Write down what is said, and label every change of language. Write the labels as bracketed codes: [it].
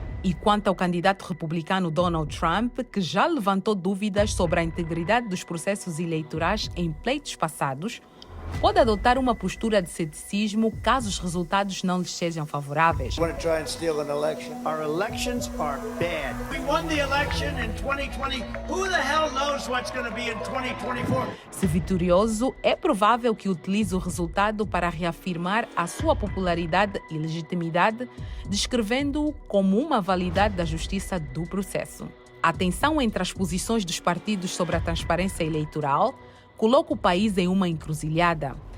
[pt] E quanto ao candidato republicano Donald Trump, que já levantou dúvidas sobre a integridade dos processos eleitorais em pleitos passados, pode adotar uma postura de ceticismo caso os resultados não lhes sejam favoráveis. [en] Want to try and steal an election? Our elections are bad. We won the election in 2020. Who the hell knows what's going to be in 2024? [pt] Se vitorioso, é provável que utilize o resultado para reafirmar a sua popularidade e legitimidade, descrevendo-o como uma validade da justiça do processo. A tensão entre as posições dos partidos sobre a transparência eleitoral coloca o país em uma encruzilhada.